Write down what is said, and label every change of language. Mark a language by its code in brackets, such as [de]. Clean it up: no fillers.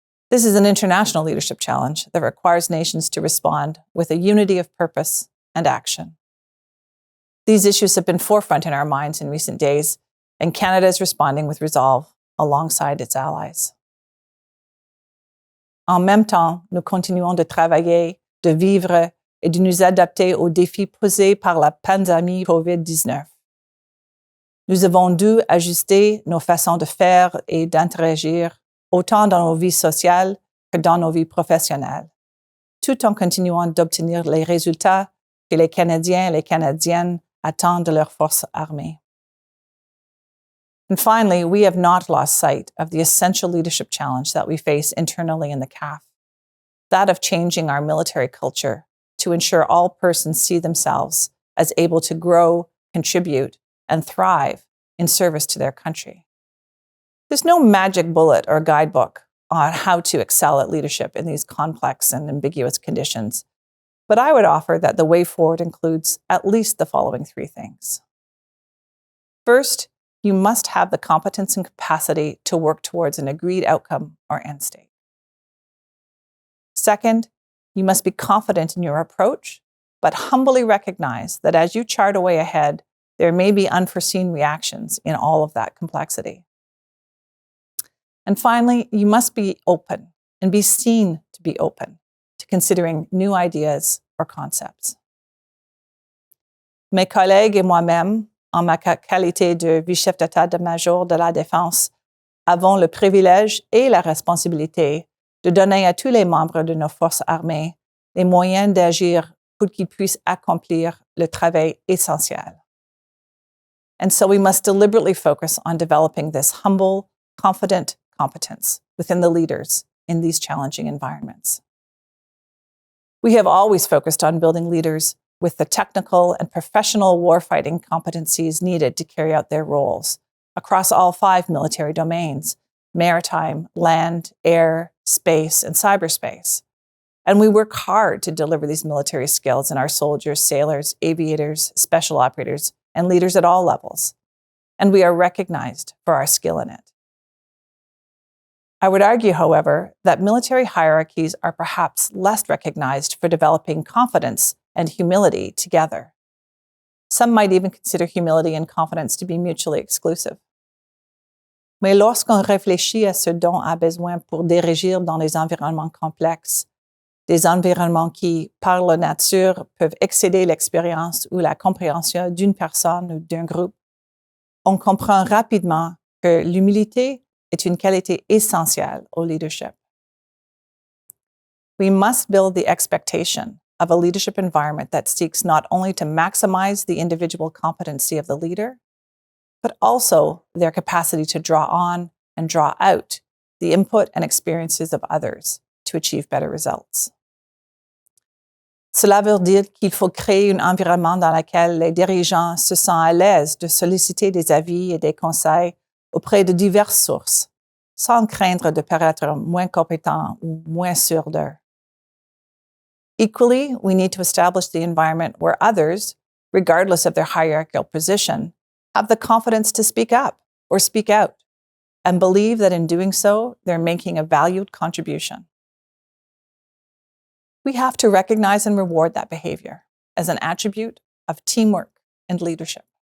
[en] This is an international leadership challenge that requires nations to respond with a unity of purpose and action. These issues have been forefront in our minds in recent days and Canada is responding with resolve alongside its allies. [fr] En même temps, nous continuons de travailler, de vivre et de nous adapter aux défis posés par la pandémie COVID-19. Nous avons dû ajuster nos façons de faire et d'interagir autant dans nos vies sociales que dans nos vies professionnelles, tout en continuant d'obtenir les résultats que les Canadiens et les Canadiennes attendent de leurs forces armées. [en] And finally, we have not lost sight of the essential leadership challenge that we face internally in the CAF, that of changing our military culture to ensure all persons see themselves as able to grow, contribute, and thrive in service to their country. There's no magic bullet or guidebook on how to excel at leadership in these complex and ambiguous conditions, but I would offer that the way forward includes at least the following three things. First, you must have the competence and capacity to work towards an agreed outcome or end state. Second, you must be confident in your approach, but humbly recognize that as you chart a way ahead, there may be unforeseen reactions in all of that complexity. And finally, you must be open and be seen to be open to considering new ideas or concepts. [fr] Mes collègues et moi-même, en ma qualité de vice-chef d'état-major de la Défense, avons le privilège et la responsabilité de donner à tous les membres de nos forces armées les moyens d'agir pour qu'ils puissent accomplir le travail essentiel. [en] And so we must deliberately focus on developing this humble, confident competence within the leaders in these challenging environments. We have always focused on building leaders with the technical and professional warfighting competencies needed to carry out their roles across all 5 military domains: maritime, land, air, space, and cyberspace. And we work hard to deliver these military skills in our soldiers, sailors, aviators, special operators, and leaders at all levels. And we are recognized for our skill in it. I would argue, however, that military hierarchies are perhaps less recognized for developing confidence and humility together. Some might even consider humility and confidence to be mutually exclusive. [fr] Mais lorsqu'on réfléchit à ce dont a besoin pour diriger dans des environnements complexes, des environnements qui, par leur nature, peuvent excéder l'expérience ou la compréhension d'une personne ou d'un groupe, on comprend rapidement que l'humilité est une qualité essentielle au leadership. [en] We must build the expectation of a leadership environment that seeks not only to maximize the individual competency of the leader, but also their capacity to draw on and draw out the input and experiences of others to achieve better results. [fr] Cela veut dire qu'il faut créer un environnement dans lequel les dirigeants se sentent à l'aise de solliciter des avis et des conseils auprès de diverses sources, sans craindre de paraître moins compétents ou moins sûrs d'eux. [en] Equally, we need to establish the environment where others, regardless of their hierarchical position, have the confidence to speak up or speak out and believe that in doing so, they're making a valued contribution. We have to recognize and reward that behavior as an attribute of teamwork and leadership.